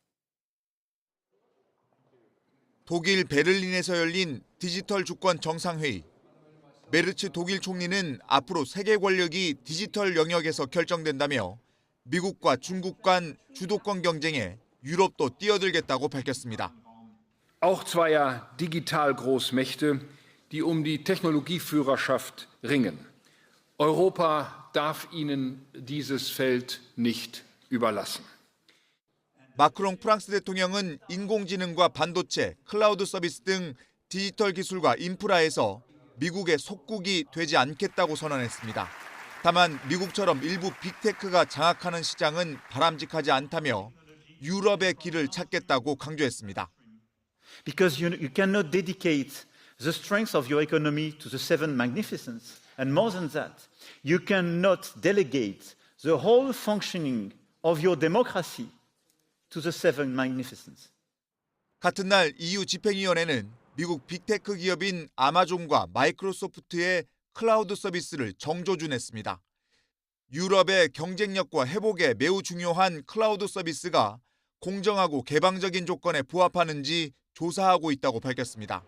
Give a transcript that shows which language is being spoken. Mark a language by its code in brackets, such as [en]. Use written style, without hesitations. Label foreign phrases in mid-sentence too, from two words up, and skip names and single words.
[ko] 독일 베를린에서 열린 디지털 주권 정상회의. 메르츠 독일 총리는 앞으로 세계 권력이 디지털 영역에서 결정된다며 미국과 중국 간 주도권 경쟁에 유럽도 뛰어들겠다고 밝혔습니다. [de] Auch zweier Digital-Großmächte, die die Technologieführerschaft ringen. Europa darf ihnen dieses Feld nicht überlassen. [ko] 마크롱 프랑스 대통령은 인공지능과 반도체, 클라우드 서비스 등 디지털 기술과 인프라에서 미국의 속국이 되지 않겠다고 선언했습니다. 다만 미국처럼 일부 빅테크가 장악하는 시장은 바람직하지 않다며 유럽의 길을 찾겠다고 강조했습니다. [en] Because you cannot dedicate the strength of your economy to the seven magnificents. And more than that, you cannot delegate the whole functioning of your democracy to the seven magnificents. [ko] 같은 날 EU 집행위원회는 미국 빅테크 기업인 아마존과 마이크로소프트의 클라우드 서비스를 정조준했습니다. 유럽의 경쟁력과 회복에 매우 중요한 클라우드 서비스가 공정하고 개방적인 조건에 부합하는지 조사하고 있다고 밝혔습니다.